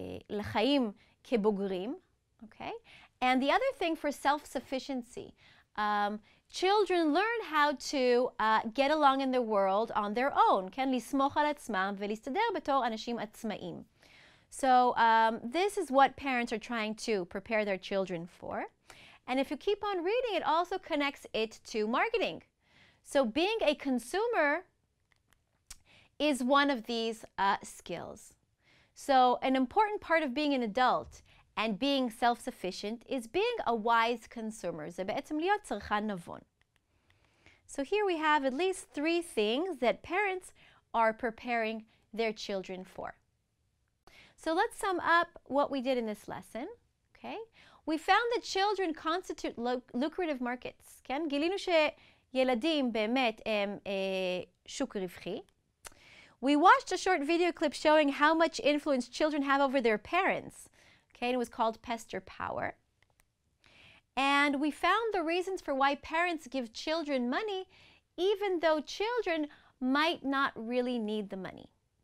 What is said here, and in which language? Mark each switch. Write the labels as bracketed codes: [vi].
[he] לחיים כבוגרים, okay? [en] And the other thing for self-sufficiency. Children learn how to get along in the world on their own, כן? [he] לסמוך על עצמם ולהסתדר בתור אנשים עצמאיים. [en] So this is what parents are trying to prepare their children for. And if you keep on reading, it also connects it to marketing. So being a consumer is one of these skills. So an important part of being an adult and being self-sufficient is being a wise consumer. [he] זה בעצם להיות צרכן נבון. [en] So here we have at least 3 things that parents are preparing their children for. So let's sum up what we did in this lesson. Okay? We found that children constitute lucrative markets. [he] כן? גילינו שילדים באמת הם שוק רווחי. [en] We watched a short video clip showing how much influence children have over their parents. Okay, and it was called Pester Power. And we found the reasons for why parents give children money, even though children might not really need the money.